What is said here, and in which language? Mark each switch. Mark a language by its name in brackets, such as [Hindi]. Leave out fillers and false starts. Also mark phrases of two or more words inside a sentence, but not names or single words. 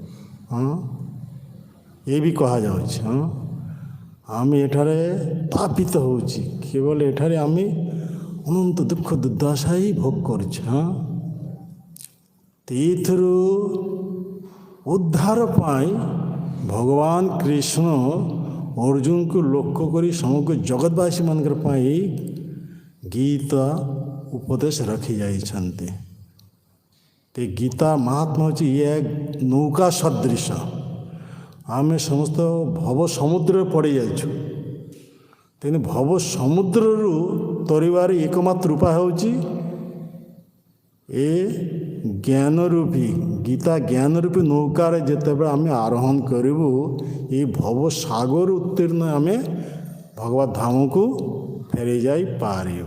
[Odia] ଏ ବି କୁହାଯାଉଛି ଆମେ ଏଠାରେ ତାପିତ ହେଉଛି କେବଳ ଏଠାରେ ଆମେ ଅନନ୍ତ ଦୁଃଖ ଦୁର୍ଦ୍ଦଶା ହିଁ ଭୋଗ କରୁଛୁ। ଏଥିରୁ ଉଦ୍ଧାର ପାଇଁ ଭଗବାନ କୃଷ୍ଣ ଅର୍ଜୁନକୁ ଲକ୍ଷ୍ୟ କରି ସମଗ୍ର ଜଗତବାସୀମାନଙ୍କର ପାଇଁ ଗୀତା ଉପଦେଶ ରଖି ଯାଇଛନ୍ତି। ତେ ଗୀତା ମହାତ୍ମା ହେଉଛି ଇଏ ନୌକା ସଦୃଶ। ଆମେ ସମସ୍ତ ଭବ ସମୁଦ୍ରରେ ପଡ଼ିଯାଇଛୁ। ତେଣୁ ଭବ ସମୁଦ୍ରରୁ ତରିବାର ଏକମାତ୍ର ଉପାୟ ହେଉଛି ଏ ଜ୍ଞାନ ରୂପୀ ଗୀତା ଜ୍ଞାନ ରୂପୀ ନୌକାରେ ଯେତେବେଳେ ଆମେ ଆରୋହଣ କରିବୁ ଏ ଭବ ସାଗର ଉତ୍ତୀର୍ଣ୍ଣ ଆମେ ଭଗବତ ଧାମକୁ ଫେରି ଯାଇପାରିବ।